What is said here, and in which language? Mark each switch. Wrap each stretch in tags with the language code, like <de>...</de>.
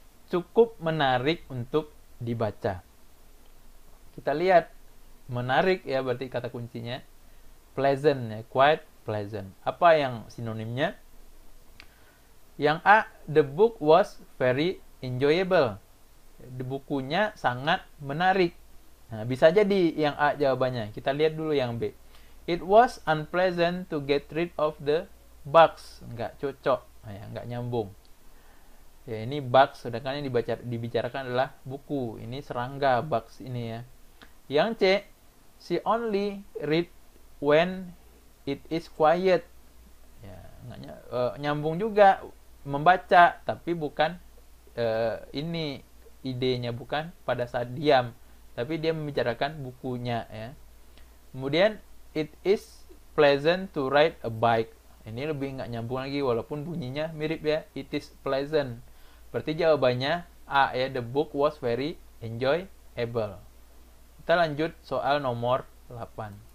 <id>Cukup menarik untuk dibaca. Kita lihat menarik ya, berarti kata kuncinya pleasant ya,</id> <en>quite pleasant.</en> <id>Apa yang sinonimnya?</id> <en>Yang A, the book was very enjoyable.</en> <id>Bukunya sangat menarik. Nah, bisa jadi yang A jawabannya. Kita lihat dulu yang B.</id> <en>It was unpleasant to get rid of the bugs.</en> <id>Enggak cocok. Nah, ya, nggak nyambung. Ya, ini bugs, sedangkan yang dibicarakan adalah buku. Ini serangga, bugs ini ya.</id> <en>Yang C, she only read when it is quiet.</en> <id>Ya, nyambung juga, membaca, tapi bukan ini idenya, bukan pada saat diam, tapi dia membicarakan bukunya ya. Kemudian</id> <en>it is pleasant to ride a bike.</en> <id>Ini lebih nggak nyambung lagi walaupun bunyinya mirip ya.</id> <en>It is pleasant.</en> <id>Berarti jawabannya A ya,</id> <en>the book was very enjoyable.</en> <id>Kita lanjut soal nomor 8.</id>